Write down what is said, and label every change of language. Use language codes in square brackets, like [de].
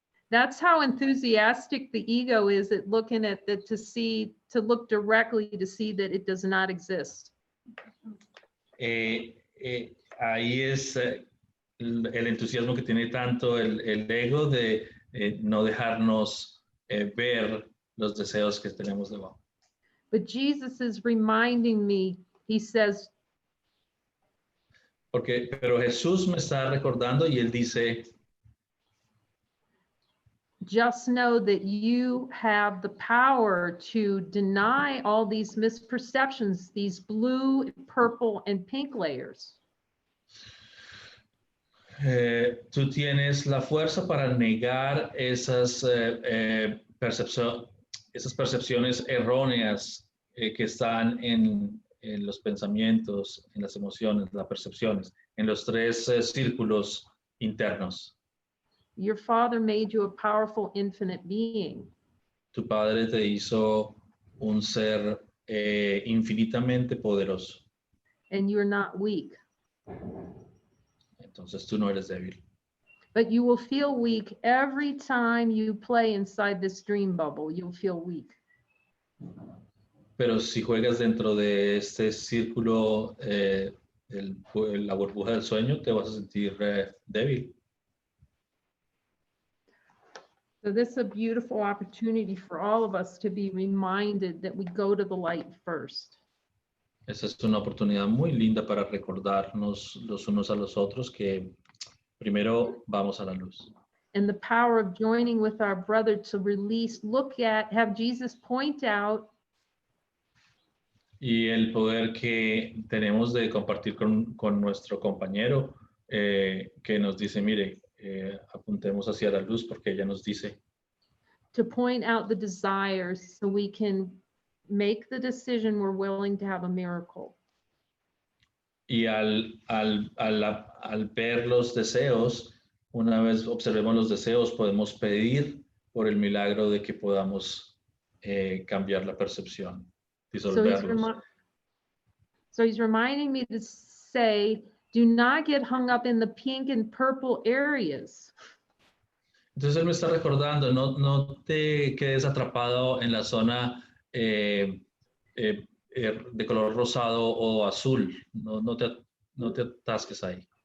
[en] That's how enthusiastic the ego is at looking at it to look directly to see that it does not exist. [es] Ahí es el entusiasmo que tiene tanto el ego de no dejarnos ver los deseos que tenemos debajo. [en] But Jesus is reminding me, he says, [es] Pero Jesús me está recordando y él dice, [en] just know that you have the power to deny all these misperceptions, these blue, purple, and pink layers. [es] Tú tienes la fuerza para negar esas percepciones erróneas que están en los pensamientos, en las emociones, las percepciones, en los tres círculos internos. [en] Your Father made you a powerful, infinite being. [es] Tu Padre te hizo un ser infinitamente poderoso. [en] And you're not weak. [es] Entonces tú no eres débil. [en] But you will feel weak every time you play inside this dream bubble. You'll feel weak. [es] Pero si juegas dentro de este círculo, la burbuja del sueño, te vas a sentir débil. [en] So this is a beautiful opportunity for all of us to be reminded that we go to the light first. [es] Esa es una oportunidad muy linda para recordarnos los unos a los otros que primero vamos a la luz. [en] And the power of joining with our brother to release, have Jesus point out. [es] Y el poder que tenemos de compartir con nuestro compañero que nos dice, mire, apuntemos hacia la luz porque ella nos dice. [en] To point out the desires so we can make the decision we're willing to have a miracle. [es] Y al ver los deseos, una vez observemos los deseos, podemos pedir por el milagro de que podamos cambiar la percepción, disolverlos. [en] So he's reminding me to say, do not get hung up in the pink and purple areas. [es] Entonces él me está recordando, no te quedes atrapado en la zona de color rosado o azul, no te atasques ahí.